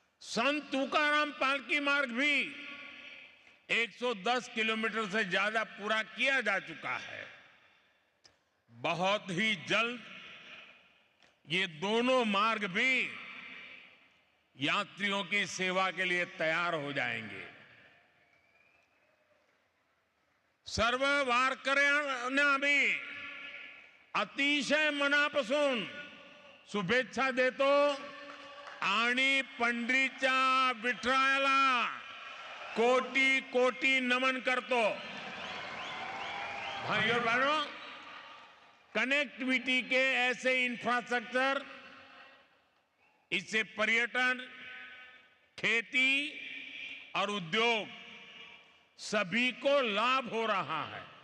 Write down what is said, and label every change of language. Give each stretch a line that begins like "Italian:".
Hindi: संत तुकाराम पालकी मार्ग भी 110 किलोमीटर से ज्यादा पूरा किया जा चुका है। बहुत ही जल्द ये दोनों मार्ग भी यात्रियों की सेवा के लिए तैयार हो जाएंगे।
Marathi: सर्व वारकऱ्यांना भी अतिशय मनापासून शुभेच्छा देतो आणि पंढरीच्या विठ्ठलाला कोटि कोटि नमन करतो।
Hindi: भाइयों बहनों, कनेक्टिविटी के ऐसे इंफ्रास्ट्रक्चर, इससे पर्यटन, खेती और उद्योग सभी को लाभ हो रहा है।